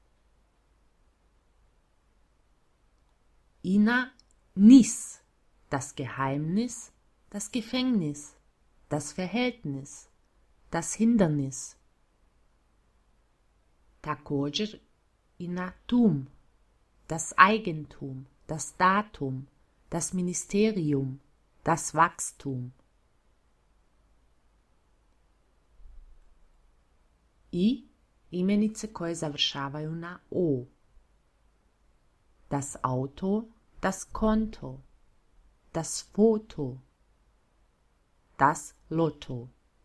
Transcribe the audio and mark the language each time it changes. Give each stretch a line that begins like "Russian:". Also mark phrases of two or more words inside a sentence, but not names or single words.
Croatian: I na nis,
German: das Geheimnis, das Gefängnis, das Verhältnis, das Hindernis.
Croatian: Također i na tum,
German: das Eigentum, das Datum, das Ministerium, das Wachstum.
Croatian: I imenice koje završavaju na o.
German: Das Auto, das Konto, das Foto, das Lotto.